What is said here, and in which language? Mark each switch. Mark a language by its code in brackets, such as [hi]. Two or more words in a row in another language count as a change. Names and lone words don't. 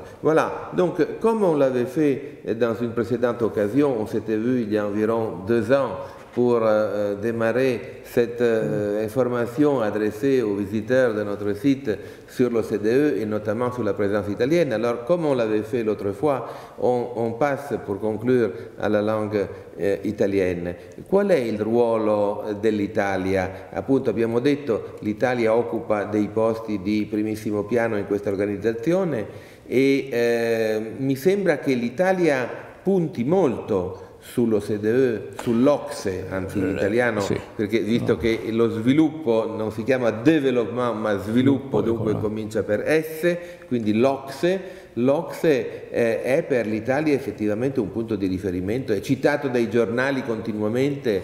[fr] Voilà, donc comme on l'avait fait dans une précédente occasion, on s'était vu il y a environ 2 ans pour démarrer cette information adressée aux visiteurs de notre site sur l'OCDE et notamment sur la présence italienne. Alors, comme on l'avait fait l'autre fois, on passe pour conclure à la langue italienne. [it] Qual è il ruolo dell'Italia? Appunto abbiamo detto l'Italia occupa dei posti di primissimo piano in questa organizzazione e mi sembra che l'Italia punti molto sull'OCDE, sull'OCSE, anzi in italiano, perché visto che lo sviluppo non si chiama development ma sviluppo, dunque comincia per S, quindi l'OCSE è per l'Italia effettivamente un punto di riferimento, è citato dai giornali continuamente.